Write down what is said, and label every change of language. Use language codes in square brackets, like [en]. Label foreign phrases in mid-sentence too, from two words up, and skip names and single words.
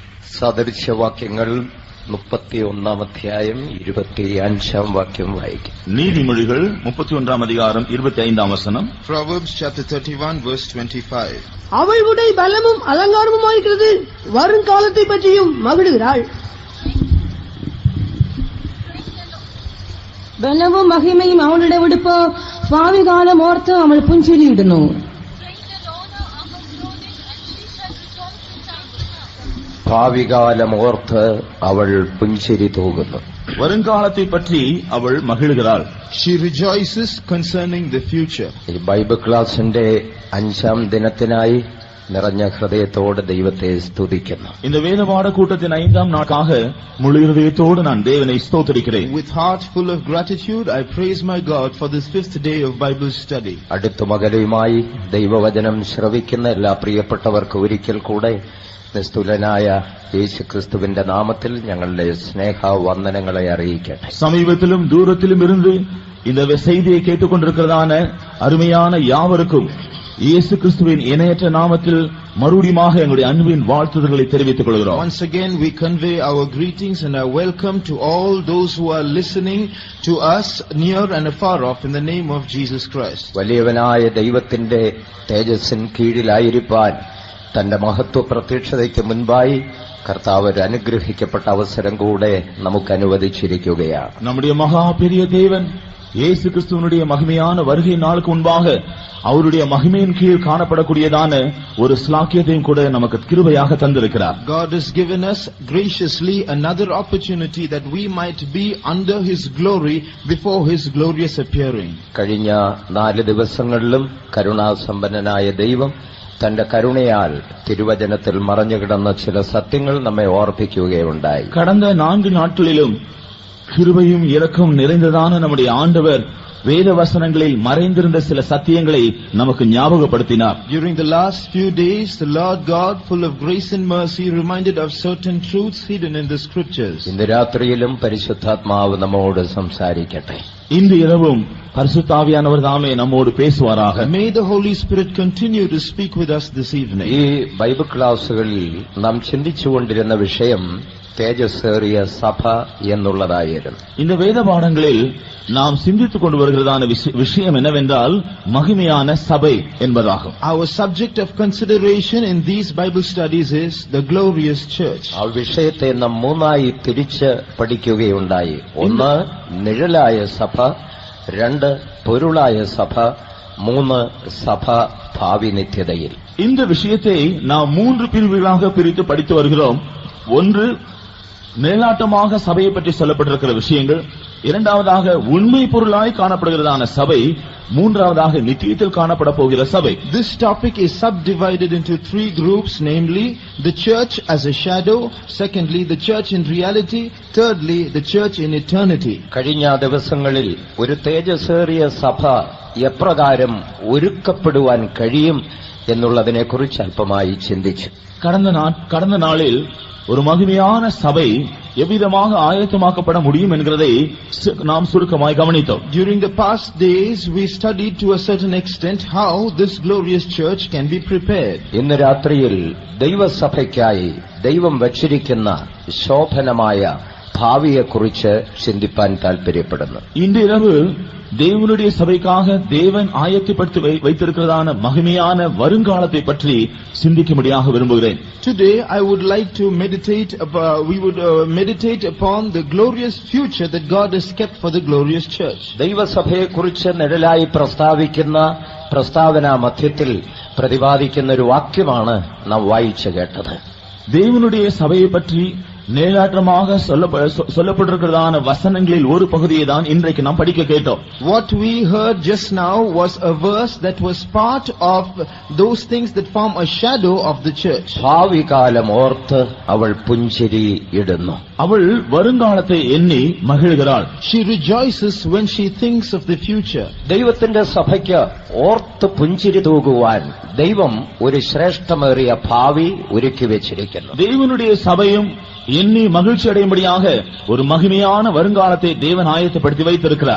[ml] സദൃശവാക്യങ്ങൾ 31 അധ്യായം 25 വാക്യം വായിക്കും. [ta] நீதிமொழிகள் 31 அதிகாரம் 25 வசனம். [en] Proverbs chapter 31 verse 25. [ta] அவள் உடை பலமும் அலங்காரமுமாயிருக்கிறது, வருங்காலத்தை பற்றியும் மகிழுகிறாள். [ml] ബലവും മഹിമയും അവളുടെ ഉടുപ്പ്, ഭാവി കാലം ഓർത്ത് അവൾ പുഞ്ചിരിയിടുന്നു. ഭാവികാലം ഓർത്ത് അവൾ പുഞ്ചിരി തൂകുന്നു. [ta] வரும்காலத்தை பற்றி அவள் மகிழுகிறாள். [en] She rejoices concerning the future. [ml] ഈ ബൈബിൾ ക്ലാസിന്റെ 5ാം ദിനത്തിനായി നിറഞ്ഞ ഹൃദയത്തോടെ ദൈവത്തെ സ്തുതിക്കുന്നു. [ta] இந்த வேத பாடக்கூட்டத்தின் 5ஆம் நாளாக முழு இதயத்தோடு நான் தேவனை ஸ்தோத்திரிக்கிறேன். [en] With heart full of gratitude I praise my God for this 5th day of Bible study. [ml] അടുത്തുമകലുമായി ദൈവവചനം ശ്രവിക്കുന്ന എല്ലാ പ്രിയപ്പെട്ടവർക്ക് ഒരിക്കൽ കൂടെ നിസ്തുലനായ യേശുക്രിസ്തുവിന്റെ നാമത്തിൽ ഞങ്ങളുടെ സ്നേഹവന്ദനങ്ങളെ അറിയിക്കട്ടെ. [ta] சமீபத்திலும் தூரத்திலும் இருந்து இந்த செய்தியை கேட்டுக்கொண்டிருக்கிறதான அருமையான யாவருக்கும் இயேசு கிறிஸ்துவின் இணையற்ற நாமத்தில் மறுபடியுமாக எங்களுடைய அன்பின் வாழ்த்துதல்களை தெரிவித்துக் கொள்கிறோம். [en] Once again we convey our greetings and our welcome to all those who are listening to us near and afar off in the name of Jesus Christ. [ml] വലിയവനായ ദൈവത്തിന്റെ തേജസ്സിൻ കീഴിലായിരിക്കാൻ തന്റെ മഹത്വ പ്രത്യക്ഷതയ്ക്ക് മുൻപായി കർത്താവ് ഒരു അനുഗ്രഹിക്കപ്പെട്ട അവസരം കൂടെ നമുക്ക് അനുവദിച്ചിരിക്കുകയാണ്. [ta] நம்முடைய மகா பெரிய தேவன் இயேசு கிறிஸ்துவினுடைய மகிமையான வருகை நாளுக்கு முன்பாக அவருடைய மகிமையின் கீழ் காணப்படக்கூடியதான ஒரு ஸ்லாக்கியத்தையும் கூட நமக்கு கிருபையாக தந்திருக்கிறார். [en] God has given us graciously another opportunity that we might be under his glory before his glorious appearing. [ml] കഴിഞ്ഞ 4 ദിവസങ്ങളിലും കരുണാസമ്പന്നനായ ദൈവം തന്റെ കരുണയാൽ തിരുവചനത്തിൽ മറഞ്ഞുകിടന്ന ചില സത്യങ്ങൾ നമ്മെ ഓർപ്പിക്കുകയുണ്ടായി. [ta] கடந்த 4 நாட்களிலும் கிருபையும் இரக்கம் நிறைந்ததான நம்முடைய ஆண்டவர் வேத வசனங்களில் மறைந்திருந்த சில சத்தியங்களை நமக்கு ஞாபகப்படுத்தினார். [en] During the last few days the Lord God full of grace and mercy reminded of certain truths hidden in the scriptures. [ml] ഇന്ന് രാത്രിയിലും പരിശുദ്ധാത്മാവ് നമ്മോട് സംസാരിക്കട്ടെ. [ta] இன்று இரவும் பரிசுத்தாவியானவர் தாமே நம்மோடு பேசுவாராக. [en] May the Holy Spirit continue to speak with us this evening. [ml] ഈ ബൈബിൾ ക്ലാസുകളിൽ നാം ചിന്തിച്ചുകൊണ്ടിരുന്ന വിഷയം തേജസ്സേറിയ സഭ എന്നുള്ളതായിരുന്നു. [ta] இந்த வேத பாடங்களில் நாம் சிந்தித்துக் கொண்டு வருகிறதான விஷயம் என்னவென்றால் மகிமையான சபை என்பதாகும். [en] Our subject of consideration in these Bible studies is the glorious church. [ml] ആ വിഷയത്തെ നാം 3ആയി തിരിച്ച് പഠിക്കുകയുണ്ടായി. 1 നിഴലായ സഭ, 2 പൊരുളായ സഭ, 3 സഭ ഭാവി നിത്യതയിൽ. [ta] இந்த விஷயத்தை நாம் 3 பிரிவுகளாக பிரித்து படித்து வருகிறோம். 1 நிழலாட்டமாக சபையை பற்றி சொல்லப்பட்டிருக்கிற விஷயங்கள், 2வதாக உண்மை பொருளாய் காணப்படுகிறதான சபை, 3வதாக நித்தியத்தில் காணப்பட போகிற சபை. [en] This topic is subdivided into 3 groups, namely the church as a shadow, secondly the church in reality, thirdly the church in eternity. [ml] കഴിഞ്ഞ ദിവസങ്ങളിൽ ഒരു തേജസ്സേറിയ സഭ എപ്രകാരം ഒരുക്കപ്പെടുവാൻ കഴിയും എന്നുള്ളതിനെക്കുറിച്ച് അല്പമായി ചിന്തിച്ചു. [ta] கடந்த நாளில் ஒரு மகிமையான சபை எவ்விதமாக ஆயத்தமாக்கப்பட முடியும் என்கிறதை நாம் சுருக்கமாய் கவனித்தோம். [en] During the past days we studied to a certain extent how this glorious church can be prepared. [ml] ഇന്ന് രാത്രിയിൽ ദൈവസഭയ്ക്കായി ദൈവം വച്ചിരിക്കുന്ന ശോഭനമായ ഭാവിയെക്കുറിച്ച് ചിന്തിപ്പാൻ താൽപര്യപ്പെടുന്നു. [ta] இன்று இரவு தேவனுடைய சபைக்காக தேவன் ஆயத்தப்படுத்தி வைத்திருக்கிறதான மகிமையான வருங்காலத்தை பற்றி சிந்திக்கும்படியாக விரும்புகிறேன். [en] Today I would like to meditate upon the glorious future that God has kept for the glorious church. [ml] ദൈവസഭയെക്കുറിച്ച് നിഴലായി പ്രസ്താവിക്കുന്ന പ്രസ്താവനാ മധ്യത്തിൽ പ്രതിപാദിക്കുന്ന ഒരു വാക്യമാണ് നാം വായിച്ചു കേട്ടത്. [ta] தேவனுடைய சபையை பற்றி நேராட்டமாக சொல்லப்பட்டிருக்கிறதான வசனங்களில் ஒரு பகுதியை தான் இன்றைக்கு நாம் படிக்க கேட்டோம். [en] What we heard just now was a verse that was part of those things that form a shadow of the church. [ml] ഭാവി കാലം ഓർത്ത് അവൾ പുഞ്ചിരി ഇടുന്നു. [ta] அவள் வருங்காலத்தை எண்ணி மகிழ்கிறாள். [en] She rejoices when she thinks of the future. [ml] ദൈവത്തിന്റെ സഭയ്ക്ക് ഓർത്ത് പുഞ്ചിരി തൂകുവാൻ ദൈവം ഒരു ശ്രേഷ്ഠമേറിയ ഭാവി ഒരുക്കി വെച്ചിരിക്കുന്നു. [ta] தேவனுடைய சபையும் எண்ணி மகிழ்ச்சி அடையும்படியாக ஒரு மகிமையான வருங்காலத்தை தேவன் ஆயத்தப்படுத்தி வைத்திருக்கிறார்.